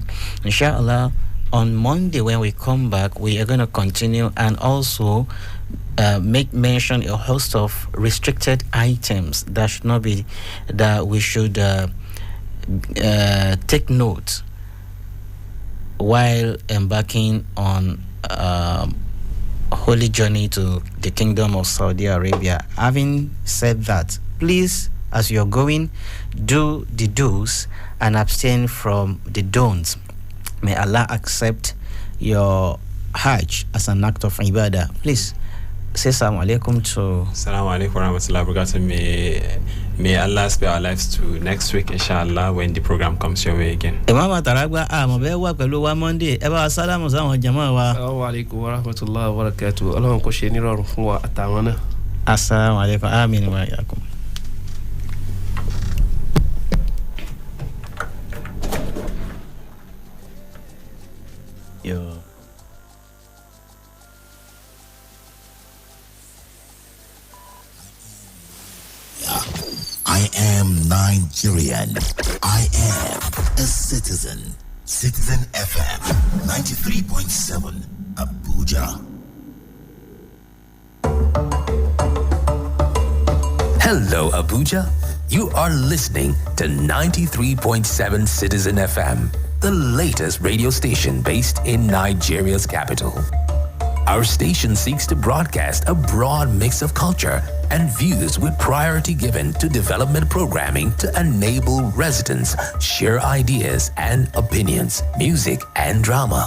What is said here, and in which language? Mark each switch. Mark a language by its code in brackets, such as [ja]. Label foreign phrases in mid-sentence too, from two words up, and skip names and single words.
[en] Inshallah, on Monday when we come back, we are going to continue and also make mention a host of restricted items that should not be, that we should take note while embarking on holy journey to the Kingdom of Saudi Arabia. Having said that, please, as you're going, do the do's and abstain from the don'ts. May Allah accept your Hajj as an act of ibadah. Please say [ar] السلام عليكم [en] to... [ar] السلام عليكم ورحمة الله وبركاته. [en] May Allah spare our lives to next week, inshallah, when the program comes your way again. [yo] Imam Ataragba, mo be wa pẹ̀lú wa Monday. Ẹ bá wa salamu sáwọn jama wa. [ar] السلام عليكم ورحمة الله وبركاته. [yo] Ọlọ́run kó ṣe ní rọrùn fún wa àtàwọn náà. [ar] السلام عليكم. آمين وإياكم. Yo. [en] I am Nigerian. I am a citizen. Citizen FM 93.7 Abuja. Hello, Abuja. You are listening to 93.7 Citizen FM, the latest radio station based in Nigeria's capital. Our station seeks to broadcast a broad mix of culture and views with priority given to development programming to enable residents share ideas and opinions, music and drama.